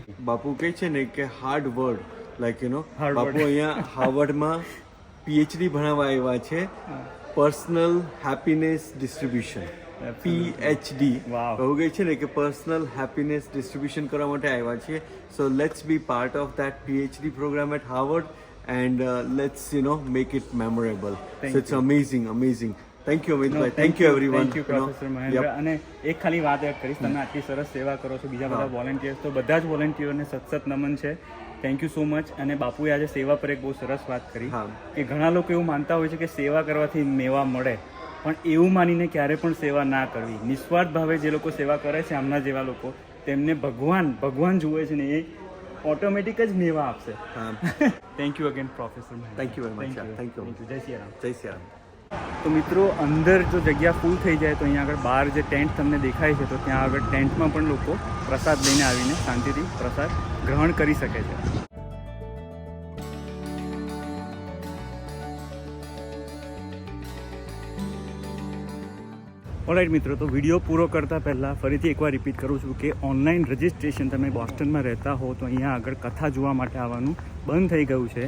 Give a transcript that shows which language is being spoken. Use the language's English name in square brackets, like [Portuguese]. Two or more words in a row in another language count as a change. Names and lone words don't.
[Gujarati] બાપુ કહે છે ને કે [English] hard word, [Gujarati] લાઈક બાપુ અહીંયા હાર્વર્ડમાં PhD ભણાવવા આવ્યા છે, [English] personal happiness distribution. PhD. Wow. [Gujarati] કહું ગઈ છે ને કે [English] personal happiness distribution [Gujarati] કરવા માટે આવ્યા છીએ. [English] so let's be part of that PhD program at Harvard and let's make it memorable. Thank So it's amazing. Thank you Amitbhai. Thank you everyone. thank you professor મહેન્દ્ર. Yep. [Gujarati] અને એક ખાલી વાત એડ કરીશ, તમે આટલી સરસ સેવા કરો છો, બીજા બધા વોલેન્ટિયર્સ, તો બધા જ વોલેન્ટિયરને સતત નમન છે. [English] thank you so much. [Gujarati] અને બાપુએ આજે સેવા પર એક બહુ સરસ વાત કરી હા. કે ઘણા લોકો એવું માનતા હોય છે કે સેવા કરવાથી મેવા મળે, પણ એવું માનીને ક્યારે પણ સેવા ના કરવી. નિસ્વાર્થ ભાવે જે લોકો સેવા કરે છે, આમના જેવા લોકો, તેમને ભગવાન જુએ છે ને એ ઓટોમેટિક જ મેવા આપશે. હા. [English] thank you again professor મહેન્દ્ર. Thank you very much. Thank you. [Gujarati] જય શ્રી રામ. જય શ્રી રામ. તો મિત્રો, અંદર જો જગ્યા ફૂલ થઈ જાય તો અહીંયા આગળ બહાર જે ટેન્ટ તમને દેખાય છે, તો ત્યાં આગળ ટેન્ટમાં પણ લોકો પ્રસાદ લઈને આવીને શાંતિથી પ્રસાદ ગ્રહણ કરી શકે છે. ઓલરાઈટ મિત્રો, તો વિડીયો પૂરો કરતાં પહેલાં ફરીથી એકવાર રિપીટ કરું છું કે [English] online registration, [Gujarati] તમે બોસ્ટનમાં રહેતા હો તો અહીંયા આગળ કથા જોવા માટે આવવાનું બંધ થઈ ગયું છે.